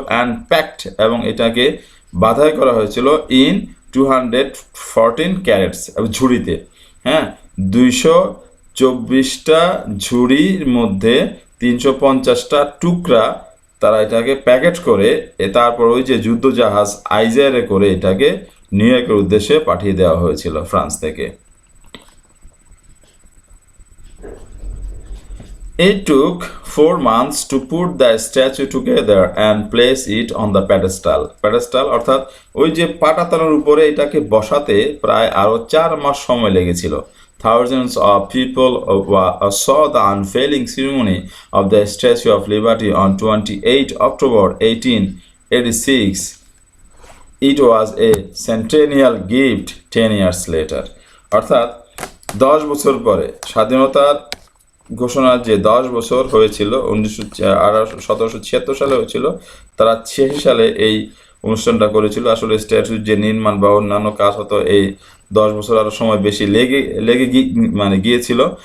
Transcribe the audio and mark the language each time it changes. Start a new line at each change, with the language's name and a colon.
English: and packed,
Bangla: এবং এটাকে বাধাই করা হয়েছিল
English: in 214 crates,
Bangla: ঝুড়িতে, হ্যাঁ, 224টা ঝুড়ির মধ্যে 350টা টুকরা তারা এটাকে প্যাকেট করে তারপর ওই যে যুদ্ধ জাহাজ আইজারে করে এটাকে নিউ ইয়র্কের উদ্দেশ্যে পাঠিয়ে দেওয়া হয়েছিল ফ্রান্স থেকে।
English: It took 4 months to put the statue together and place it on the pedestal.
Bangla: Pedestal অর্থাৎ ওই যে পাটাতনের উপরে এটাকে বসাতে প্রায় আরো 4 মাস সময় লেগেছিল।
English: Thousands of people saw the unveiling ceremony of the Statue of Liberty on 28 October 1886. It was a centennial gift 10 years later.
Bangla: অর্থাৎ 10 বছর পরে স্বাধীনতার ঘোষণার যে 10 বছর হয়েছিল, 1776 সালে হয়েছিল, তারা 86 সালে এই অনুষ্ঠানটা করেছিল। আসলে স্ট্যাচুর যে নির্মাণ বা অন্যান্য কাজ হতো এই 10 বছর আরো সময় বেশি লেগে গিয়েছিল।